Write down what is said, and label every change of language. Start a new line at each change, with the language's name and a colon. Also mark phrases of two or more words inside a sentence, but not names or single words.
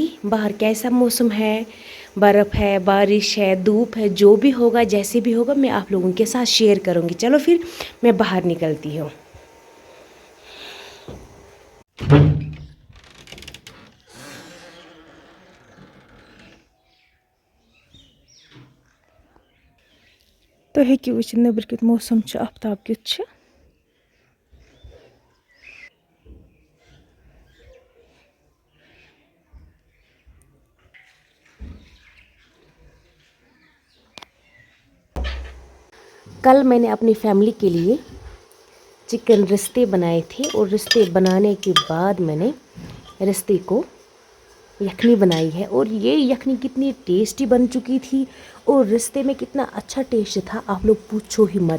Hindi: बाहर कैसा मौसम है, बर्फ़ है, बारिश है, धूप है, जो भी होगा जैसे भी होगा मैं आप लोगों के साथ शेयर करूंगी. चलो फिर मैं बाहर निकलती हूँ.
Kashmiri: तो हेकियो वुचिथ नेबर कियुथ मौसम छ, आफ्ताब कियुथ छ.
Hindi: कल मैंने अपनी फैमिली के लिए चिकन रिश्ते बनाए थे और रिश्ते बनाने के बाद मैंने रिश्ते को यखनी बनाई है और ये यखनी कितनी टेस्टी बन चुकी थी और रिश्ते में कितना अच्छा टेस्ट था, आप लोग पूछो ही मत.